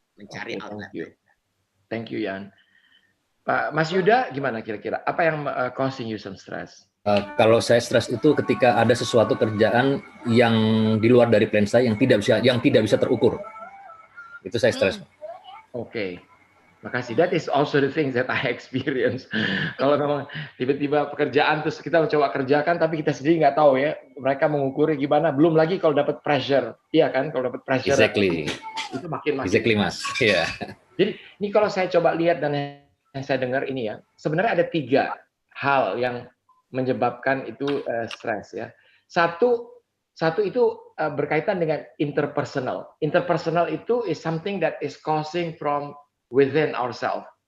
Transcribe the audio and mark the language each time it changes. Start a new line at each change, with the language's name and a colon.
Indonesian: Mencari outlet.
English: Thank you
Indonesian: Yan. Pak Mas Yuda gimana kira-kira? Apa yang
English: causing you some stress?
Indonesian: Kalau saya stres itu ketika ada sesuatu kerjaan yang di luar dari plan saya yang tidak bisa terukur. Itu saya stres. Oke. Makasih.
English: That is also the things that I experience.
Indonesian: Kalau memang tiba-tiba pekerjaan terus kita mencoba kerjakan tapi kita sendiri nggak tahu ya mereka mengukurnya gimana. Belum lagi kalau dapat pressure, iya kan? Kalau dapat pressure itu makin.
English: Exactly Mas. Iya. Yeah.
Indonesian: Jadi ini kalau saya coba lihat dan yang saya dengar ini ya, sebenarnya ada 3 hal yang menyebabkan itu stres ya. Satu itu berkaitan dengan interpersonal.
English: Interpersonal itu is something that is causing from within ourselves.